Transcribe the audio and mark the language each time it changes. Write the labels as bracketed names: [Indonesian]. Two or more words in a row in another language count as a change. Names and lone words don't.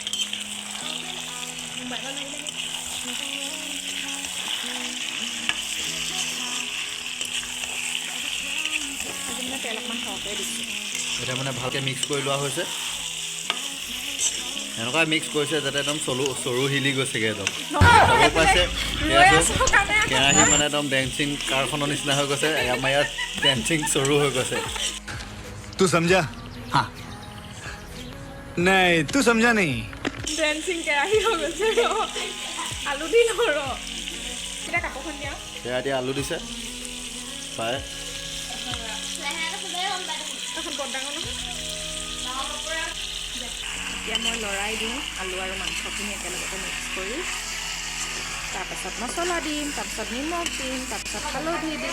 [Assamese] তেল অকণমান সৰহকৈ দিছোঁ এতিয়া মানে ভালকৈ মিক্স কৰি লোৱা হৈছে এনেকুৱা মিক্স কৰিছে যাতে একদম চৰু হিলি গৈছেগৈ একদম চাব পাইছে কেৰাহী মানে একদম ডেন্সিং কাৰখনৰ নিচিনা হৈ গৈছে আমাৰ ইয়াত ডেন্সিং চৰু হৈ গৈছে [Hindi] तू समझा हाँ नहीं तू समझा नहीं [Assamese] ডেন্সিং কেৰাহী হৈ গৈছে আলু দি নৰ এতিয়া কাপোৰখন দিয়া এতিয়া আলু দিছে পায় এতিয়া মই লৰাই দিওঁ আলু আৰু মাংসখিনি একেলগতে মিক্স কৰি তাৰপাছত মছলা দিম, তাৰপাছত নিমখ দিম, তাৰপাছত হালধি দিম।